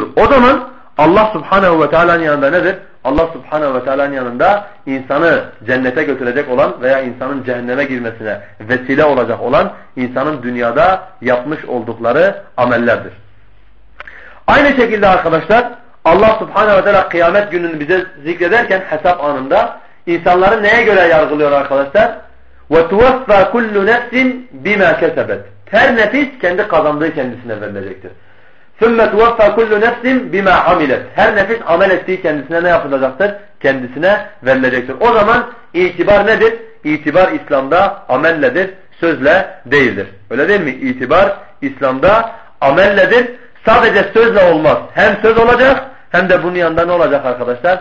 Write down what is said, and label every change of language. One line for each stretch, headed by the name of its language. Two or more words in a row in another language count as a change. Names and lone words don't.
Turkish: O zaman Allah Subhanahu ve Teala'nın yanında nedir? Allah Subhanahu ve Teala'nın yanında insanı cennete götürecek olan veya insanın cehenneme girmesine vesile olacak olan insanın dünyada yapmış oldukları amellerdir. Aynı şekilde arkadaşlar Allah Subhanahu ve Teala kıyamet gününü bize zikrederken hesap anında insanları neye göre yargılıyor arkadaşlar?
Arabic: وَتُوَفَّى كُلُّ نَفْسٍ بِمَا كَسَبَتْ
Turkish: Her nefis kendi kazandığı kendisine verilecektir.
Arabic: ثُمَّ تُوَفَّى كُلُّ نَفْسٍ بِمَا عَمِلَتْ
Turkish: Her nefis amel ettiği kendisine ne yapılacaktır? Kendisine verilecektir. O zaman itibar nedir? İtibar İslam'da amelledir, sözle değildir. Öyle değil mi? İtibar İslam'da amelledir. Sadece sözle olmaz. Hem söz olacak hem de bunun yanında ne olacak arkadaşlar?